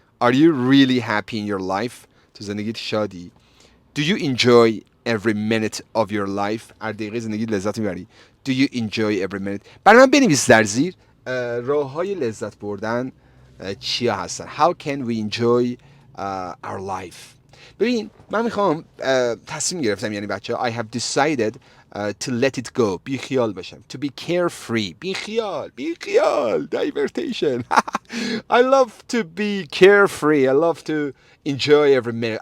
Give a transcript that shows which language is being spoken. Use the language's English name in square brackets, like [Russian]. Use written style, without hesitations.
[English] Are you really happy in your life? [Persian] تو زندگیت شادی؟ [English] Do you enjoy every minute of your life? [Persian] هر دقیقه زندگیت لذت میبری؟ [English] Do you enjoy every minute? [Persian] برای من بنویس در زیر راه های لذت بردن چیا هستن. [English] How can we enjoy our life? [Persian] ببین من میخوام تصمیم گرفتم, یعنی بچه [English] I have decided to let it go. [Persian] بی خیال باشم. [English] To be carefree. [Persian] بی خیال. Divertation. [English] I love to be carefree. I love to enjoy every minute.